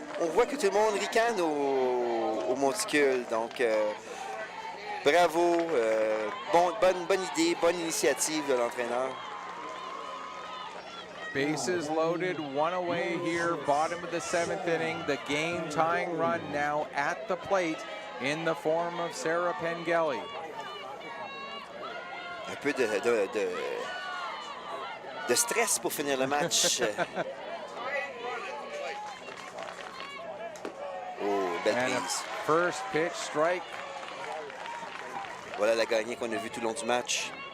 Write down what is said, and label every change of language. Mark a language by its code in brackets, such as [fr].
[fr] On voit que tout le monde ricane au monticule, donc bravo, bonne idée, bonne initiative de l'entraîneur. [en] Bases loaded, 1 away here, bottom of the 7th inning. The game-tying run now at the plate in the form of Sarah Pengeli. [fr] Un peu de stress pour finir le match. Oh, belle prise. [en] First pitch strike. [fr] Voilà la gagnée qu'on a vue tout le long du match.